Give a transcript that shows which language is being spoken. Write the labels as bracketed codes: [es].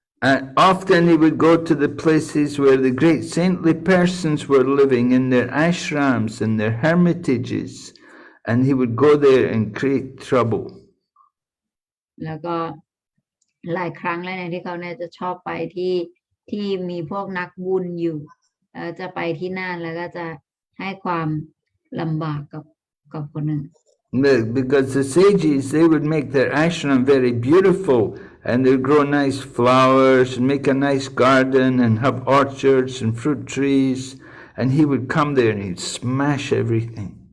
[en] And often he would go to the places where the great saintly persons were living in their ashrams and their hermitages, and he would go there and create trouble. [th] แล้วก็หลายครั้งแล้วเนี่ยที่เขาเนี่ยจะชอบไปที่มีพวกนักบุญอยู่จะไปที่นั่นแล้วก็จะให้ความลำบากกับคนอื่น [en] Because the sages, they would make their ashram very beautiful, and they'd grow nice flowers and make a nice garden and have orchards and fruit trees, and he would come there and he'd smash everything.